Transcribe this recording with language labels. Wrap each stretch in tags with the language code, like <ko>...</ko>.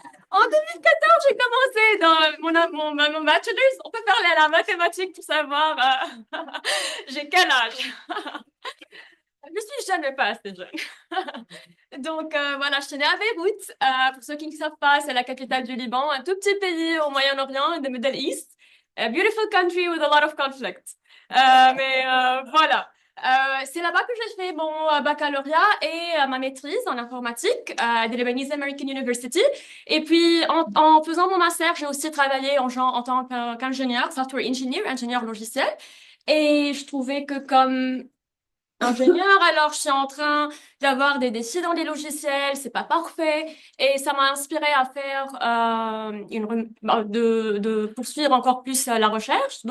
<fr>En 2014, j'ai commencé dans mon bachelor's. On peut parler à la mathématique pour savoir j'ai quel âge. Je suis jamais pas assez jeune. Donc voilà, je suis née à Beyrouth. Pour ceux qui ne savent pas, c'est la capitale du Liban, un tout petit pays au Moyen-Orient,</fr> <en>the Middle East. A beautiful country with a lot of conflict.</en> <fr>Mais voilà. C'est là-bas que j'ai fait mon baccalauréat et ma maîtrise en informatique à the Lebanese American University. Et puis, en faisant mon master, j'ai aussi travaillé en tant qu'ingénieur,</fr> <en>software engineer,</en> <fr>ingénieur logiciel. Et je trouvais que comme ingénieur, alors je suis en train d'avoir des défis dans les logiciels, c'est pas parfait, et ça m'a inspiré à faire de poursuivre encore plus la recherche.</fr>